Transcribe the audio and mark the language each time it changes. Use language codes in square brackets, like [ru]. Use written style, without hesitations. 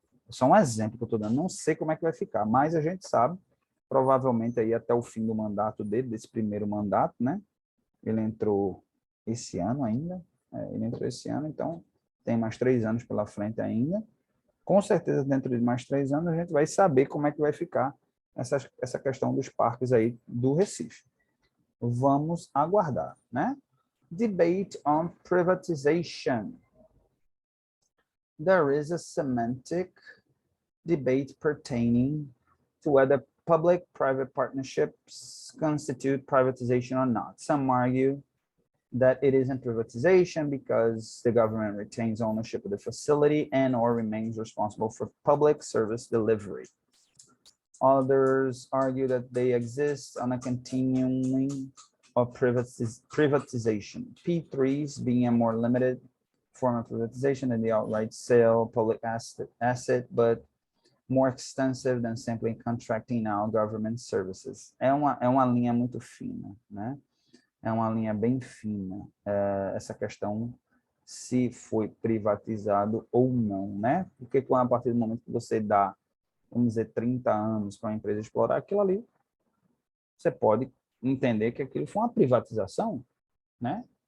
[pt] Só um exemplo que eu estou dando. Não sei como é que vai ficar, mas a gente sabe, provavelmente aí até o fim do mandato dele, desse primeiro mandato, né? Ele entrou esse ano ainda, ele entrou esse ano, então tem mais 3 anos pela frente ainda. Com certeza, dentro de mais 3 anos, a gente vai saber como é que vai ficar essa questão dos parques aí do Recife. Vamos aguardar, né? [en] Debate on privatization. There is a semantic debate pertaining to whether public-private partnerships constitute privatization or not. Some argue that it isn't privatization because the government retains ownership of the facility and or remains responsible for public service delivery. Others argue that they exist on a continuing of privatization, P3s being a more limited form of privatization than the outright sale public asset, but more extensive than simply contracting out government services. [pt] É uma linha muito fina, né? É uma linha bem fina, essa questão se foi privatizado ou não, né? Porque a partir do momento que você dá, vamos dizer, 30 anos para uma empresa explorar aquilo ali, você pode entender que aquilo foi uma privatização, né?